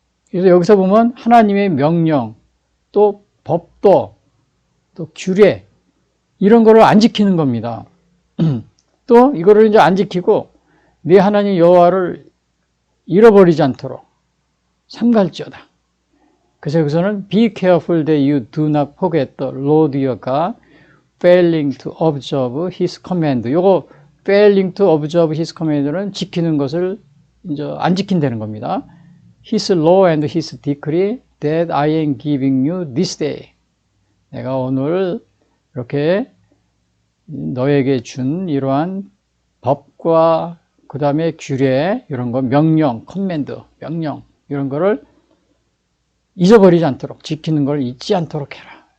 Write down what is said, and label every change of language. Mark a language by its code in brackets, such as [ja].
[ko] 그래서 여기서 보면 하나님의 명령, 또 법도, 또 규례 이런 거를 안 지키는 겁니다. 또 이거를 이제 안 지키고 네 하나님 여호와를 잃어버리지 않도록 삼갈지어다. 그래서 여기서는 [en] be careful that you do not forget the Lord your God, failing to observe His command. [ko] 요거 [en] failing to observe His command [ko] 는 지키는 것을 이제 안 지킨다는 겁니다. [en] His law and His decree that I am giving you this day. [ko] 내가 오늘 이렇게 너에게 준 이러한 법과 그 다음에 규례 이런 거 명령, 커맨드, 명령 이런 거를 잊어버리지 않도록 지키는 걸 잊지 않도록 해라.